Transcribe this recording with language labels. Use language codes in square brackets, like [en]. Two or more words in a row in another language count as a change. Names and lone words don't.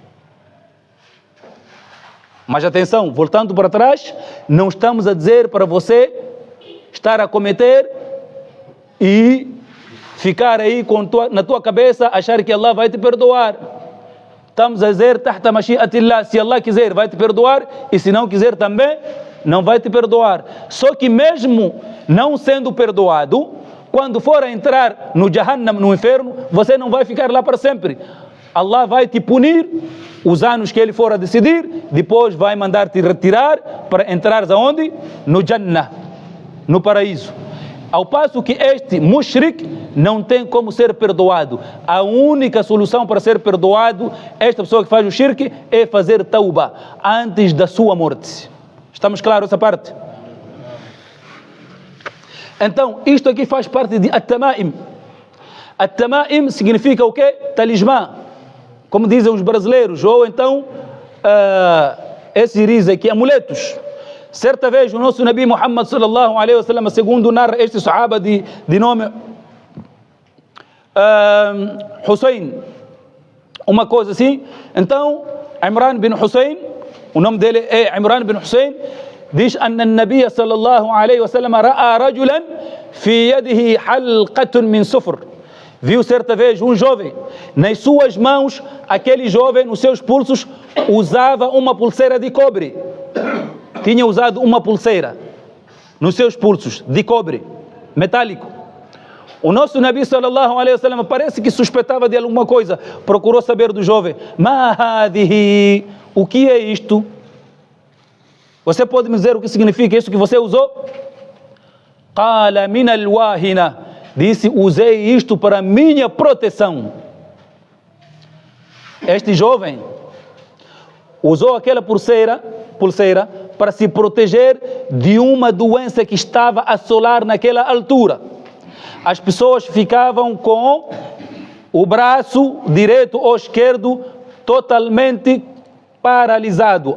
[pt] Mas atenção, voltando para trás, não estamos a dizer para você estar a cometer e ficar aí na tua cabeça, achar que Allah vai te perdoar. Estamos a dizer, [ar] تحت مشيئة الله, [pt] se Allah quiser vai te perdoar, e se não quiser também, não vai te perdoar. Só que mesmo não sendo perdoado, quando for a entrar no Jahannam, no inferno, você não vai ficar lá para sempre. Allah vai te punir os anos que Ele for a decidir, depois vai mandar te retirar para entrares aonde? No Jannah, no paraíso. Ao passo que este mushrik não tem como ser perdoado. A única solução para ser perdoado, esta pessoa que faz o shirk, é fazer tauba antes da sua morte. Estamos claros essa parte? Então, isto aqui faz parte de at-tama'im. At-tama'im significa o quê? Talismã. Como dizem os brasileiros, ou então, esses dizem aqui, amuletos. Certa vez o nosso Nabi Muhammad [ar] صلى الله عليه وسلم, [pt] segundo narra este sahaba de nome Hussein, uma coisa assim. Então, Imran bin Hussein, o nome dele é Imran bin Hussein, diz: [ar] "أن النبي صلى الله عليه وسلم رأى رجلا في يده حلقة من صفر." [pt] Viu certa vez um jovem, nas suas mãos, aquele jovem, nos seus pulsos, usava uma pulseira de cobre. Tinha usado uma pulseira nos seus pulsos, de cobre, metálico. O nosso Nabi [ar] صلى الله عليه وسلم [pt] parece que suspeitava de alguma coisa, procurou saber do jovem: [ar] "ما هذه", [pt] o que é isto? Você pode me dizer o que significa isso que você usou? [ar] "قال من الواهنة", [pt] disse: usei isto para minha proteção. Este jovem usou aquela pulseira para se proteger de uma doença que estava a assolar naquela altura. As pessoas ficavam com o braço direito ou esquerdo totalmente paralisado.